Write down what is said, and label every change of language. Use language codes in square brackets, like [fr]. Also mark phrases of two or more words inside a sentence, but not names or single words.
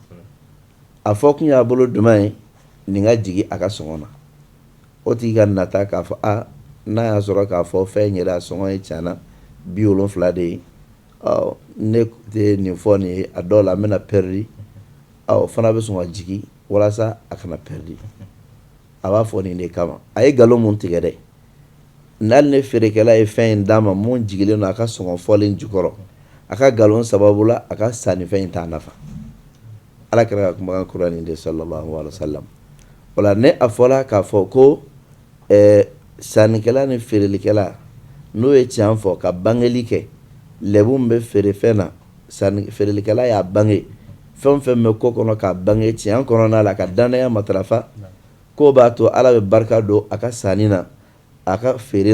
[bm] a fɔ kun y'a bolo jumɛn ye nin ka jigin a ka sɔngɔ na o tigi ka nata k'a fɔ n'a y'a sɔrɔ k'a fɔ fɛn yɛrɛ a sɔngɔ ye tiɲɛna 70 de ye ne tɛ nin fɔ nin ye a dɔw la n bɛna perdre fana bɛ sɔn ka jigin walasa a kana perdre a b'a fɔ nin de kama a ye nkalon mun tigɛ dɛ n'ale ne feerekɛla ye fɛn in d'a ma mun jigilen don a ka sɔngɔ fɔlen jukɔrɔ a ka nkalon sababu la a ka sanni fɛn in t'a nafa Ala kɛra ka kumakan kura nin de [ar] صلى الله عليه وسلم [bm] o la ne a fɔla k'a fɔ ko sannikɛla ni feerelikɛla n'o ye tiɲɛ fɔ ka bangeli kɛ lɛbu min bɛ feere fɛn na feerelikɛla y'a bange fɛn fɛn bɛ ko kɔnɔ k'a bange tiɲɛ kɔnɔna la ka danaya matarafa ko b'a to Ala bɛ barika don a ka sanni na a ka feere